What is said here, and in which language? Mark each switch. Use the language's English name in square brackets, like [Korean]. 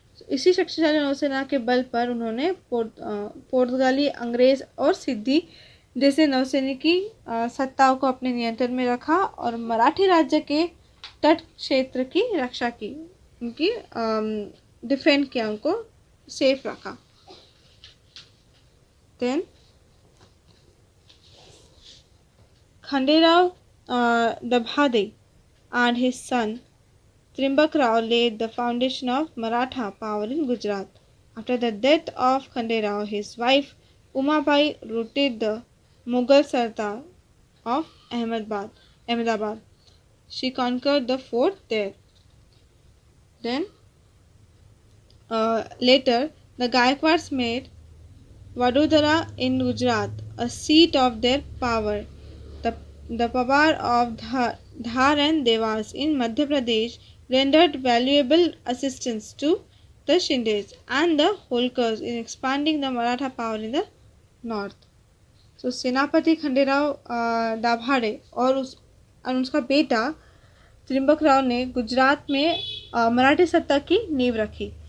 [Hindi] इसी शक्तिशाली नौसेना के बल पर उन्होंने पुर्तगाली, अंग्रेज और सिद्धी जैसे नौसैनिकी सत्ताओं को अपने नियंत्रण में रखा और मराठी राज्य के तट क्षेत्र की रक्षा की, उनकी डिफेंड किया, उनको सेफ रखा। [English] Then Khanderao Dabhade and his son Trimbak Rao laid the foundation of Maratha power in Gujarat. After the death of Khande Rao, his wife Umabai routed the Mughal Sardar of Ahmedabad. She conquered the fort there. Then, later, the Gaikwads made Vadodara in Gujarat a seat of their power. The, the Pabar of Dhar and Devas in Madhya Pradesh rendered valuable assistance to the Shindes and the Holkars in expanding the Maratha power in the north. [Hindi] So सेनापति खंडेराव दाभाडे और उसका बेटा त्रिम्बक राव ने गुजरात में मराठी सत्ता की नींव रखी.